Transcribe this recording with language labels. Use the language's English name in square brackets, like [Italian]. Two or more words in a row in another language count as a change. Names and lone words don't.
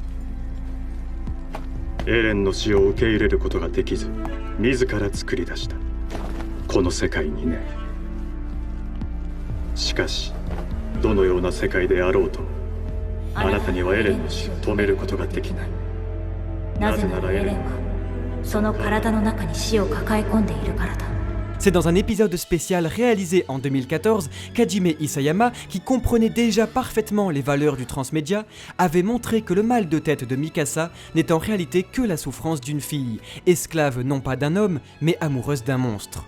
[Japanese] エレンの死を受け入れることができず、自ら作り出したこの世界にね。しかし、どのような世界であろうとも、あなたにはエレンの死を止めることができない。なぜならエレンは [French] C'est dans un épisode spécial réalisé en 2014 qu'Hajime Isayama, qui comprenait déjà parfaitement les valeurs du transmédia, avait montré que le mal de tête de Mikasa n'est en réalité que la souffrance d'une fille, esclave non pas d'un homme, mais amoureuse d'un monstre.